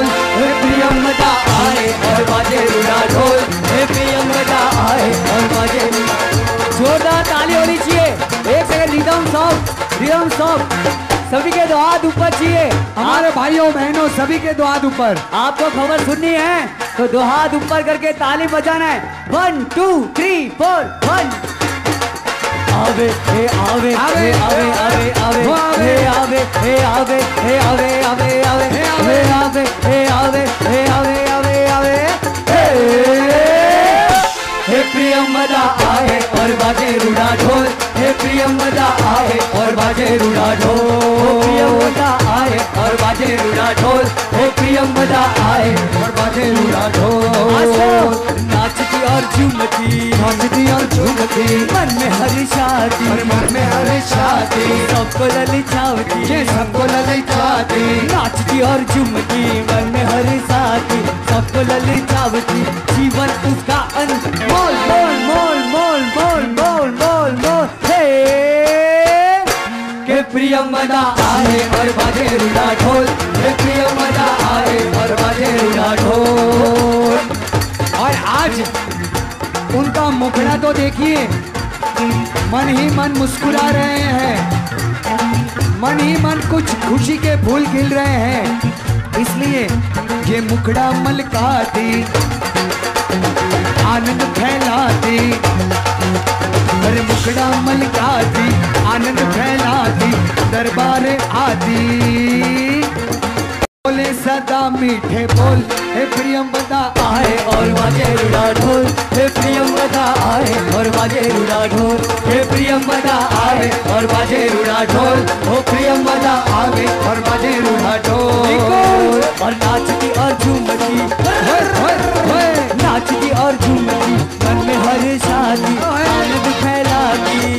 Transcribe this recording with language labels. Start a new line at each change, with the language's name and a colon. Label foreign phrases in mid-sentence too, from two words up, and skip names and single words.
Hindi: हे प्रियंवदा आए और बाजे रुड़ा ढोल। हे प्रियंवदा आए और बाजे। जोरदार ताली होनी चाहिए। एक सेकंड,
English: rhythm song,
Hindi: सभी के दो हाथ ऊपर चाहिए। हमारे भाइयों बहनों सभी के दो हाथ ऊपर। आपको खबर सुननी है तो दो हाथ ऊपर करके ताली बजाना है। 1 2 3 4 1। आवे हे आवे आवे आवे आवे आवे हे आवे हे आवे हे आवे आवे आवे हे आवे हे आवे हे आवे आवे आवे हे प्रियंवदा आए और बाजे रुड़ा ढोल। हे प्रियंवदा आए और बाजे रुड़ा ढोल। प्रियंवदा आए और बाजे रुड़ा ढोल। हे प्रियंवदा आए और बाजे रुड़ा ढोल। नाचती और झूमती, नाचती और झूमती, मन में हर शादी और मन में हर शादी, सबको ललचावती, ये सबको ललचाती, नाचती और झूमती, मन में हर शादी सबको ललचावती, जीवन उसका अनमोल मोल मोल मोल मोल मोल मोल मोल हे के प्रियंवदा आए और बाजे रुड़ा ढोल, के प्रियंवदा आए और बाजे रुड़ा ढोल। और आज उनका मुखड़ा तो देखिए, मन ही मन मुस्कुरा रहे हैं, मन ही मन कुछ खुशी के फूल खिल रहे हैं, इसलिए ये मुखड़ा मलकाती, आनंद फैलाती, अरे मुखड़ा मलकाती, आनंद फैलाती, दरबार आती, बोले सदा मीठे बोल, हे प्रियंवदा आए और बाजे रुड़ा ढोल, हे प्रियंवदा आए और बाजे रुड़ा ढोल, हे प्रियंवदा आए और बाजे रुड़ा ढोल, ओ प्रियंवदा आवे और बाजे रूढ़ा ढोल। और नाचती और झूमती, नाचती और झूमती, मन में हर शादी आनंद फैलाती,